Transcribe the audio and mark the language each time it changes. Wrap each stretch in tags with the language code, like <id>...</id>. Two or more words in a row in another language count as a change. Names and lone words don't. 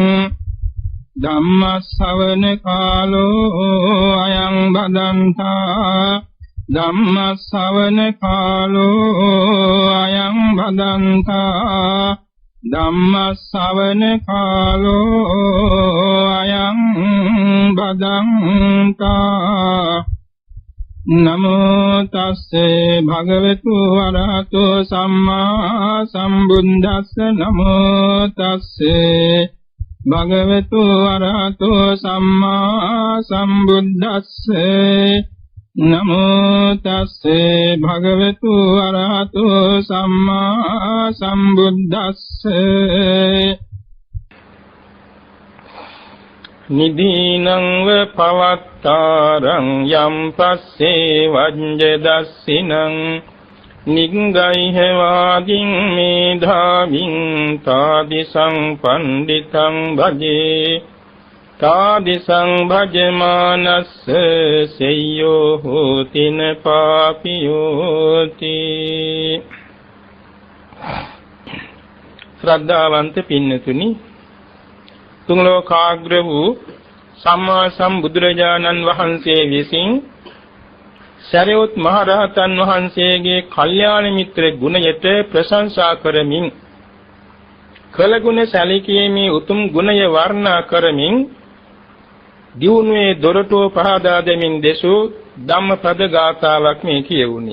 <pi>धम्मश्रवण कालो अयं भदन्ता धम्मश्रवण कालो अयं भदन्ता धम्मश्रवण कालो अयं भदन्ता नमो तस्से भगवतु अरहतो सम्मा सम्बुद्धस्स नमो तस्से भगवतु अरहतो सम्मा सम्बुद्धस्से नमो तस्से भगवतु अरहतो सम्मा सम्बुद्धस्से निधीनं व पवत्तारं यं पस्से वज्रदस्सिनं निगैह्वादिं मेधाविं तादिशं पंडितं भजे तादिशं भजमानस्स सेय्यो होति न पापियोति</pi> <si>श्रद्धावंत पिන්නතුනි තුන් ලෝකාග්‍ර වූ සම්මා සම්බුදුරජාණන් වහන්සේ විසින් සරියුත් මහ රහතන් වහන්සේගේ කල්යාණ මිත්‍ර ගුණයට ප්‍රශංසා කරමින් කළ ගුණ සැලකීමේ උතුම් ගුණය වර්ණනා කරමින් දියුණුවේ දොරටුව පහදා දෙමින් දෙසූ ධම්මපද ගාථාවක් මේ කියවුනේ.</si>